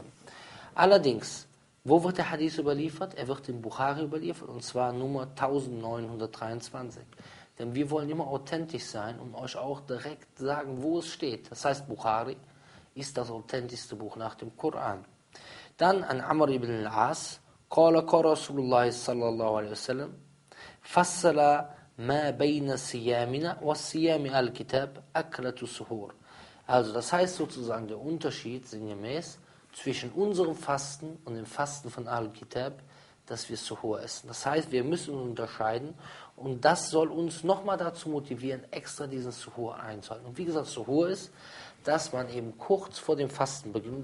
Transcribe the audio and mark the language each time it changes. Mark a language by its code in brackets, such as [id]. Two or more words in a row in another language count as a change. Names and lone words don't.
[de] Allerdings, wo wird der Hadith überliefert? Er wird in Bukhari überliefert, und zwar Nummer 1923. Denn wir wollen immer authentisch sein und euch auch direkt sagen, wo es steht. Das heißt, Bukhari ist das authentischste Buch nach dem Koran. [ar] Dann عن عمرو بن العاص قال رسول الله صلى الله عليه وسلم فصل ما بين صيامنا وصيام الكتاب أكلة سحر. [de] Also das heißt sozusagen der Unterschied sinngemäß zwischen unserem Fasten und dem Fasten von Al-Kitab, dass wir Suhur essen. Das heißt, wir müssen unterscheiden, und das soll uns nochmal dazu motivieren, extra diesen Suhur einzuhalten. Und wie gesagt, Suhur ist, dass man eben kurz vor dem Fasten beginnt.